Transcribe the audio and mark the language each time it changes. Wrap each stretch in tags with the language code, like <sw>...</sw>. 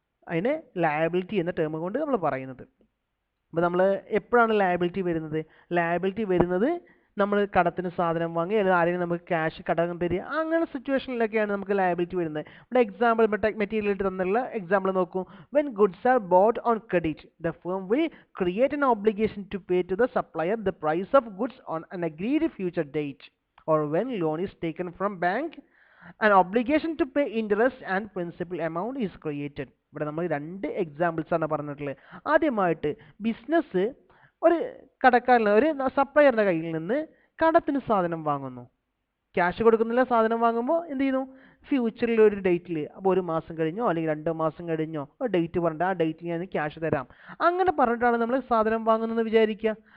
<ml>അതിന് ലയബിലിറ്റി എന്ന ടേം കൊണ്ട് നമ്മൾ പറയുന്നത്. അപ്പോൾ നമ്മൾ എപ്പോഴാണ് ലയബിലിറ്റി വരുന്നത്? ലയബിലിറ്റി വരുന്നത് നമ്മൾ കടത്തിന് സാധനം വാങ്ങി, അല്ലെങ്കിൽ ആരെങ്കിലും നമുക്ക് ക്യാഷ് കടം തരിക, അങ്ങനെ സിറ്റുവേഷനിലൊക്കെയാണ് നമുക്ക് ലയബിലിറ്റി വരുന്നത്. ഇവിടെ എക്സാമ്പിൾ മെറ്റീരിയൽ തന്നുള്ള എക്സാമ്പിൾ നോക്കൂ.</ml> <en>When goods are bought on credit, the firm will create an obligation to pay to the supplier the price of goods on an agreed future date. Or when loan is taken from bank, an obligation to pay interest and principal amount is created.</en> <ml>ഇവിടെ നമ്മൾ 2 examples ആണ് പറഞ്ഞിട്ടുള്ളത്. ആദ്യമായിട്ട് business ഒരു കടക്കാരൻ, ഒരു സപ്ലയറുടെ കയ്യിൽ നിന്ന് കടത്തിന് സാധനം വാങ്ങുന്നു. ക്യാഷ് കൊടുക്കുന്നില്ല, സാധനം വാങ്ങുമ്പോൾ എന്ത് ചെയ്യുന്നു? ഫ്യൂച്ചറിൽ ഒരു ഡേറ്റിൽ, അപ്പോൾ 1 മാസം കഴിഞ്ഞോ അല്ലെങ്കിൽ 2 മാസം കഴിഞ്ഞോ ഒരു ഡേറ്റ് പറഞ്ഞിട്ട് ആ ഡേറ്റിൽ ഞാൻ ക്യാഷ് തരാം, അങ്ങനെ പറഞ്ഞിട്ടാണ് നമ്മൾ സാധനം വാങ്ങുന്നതെന്ന് വിചാരിക്കുക.</ml>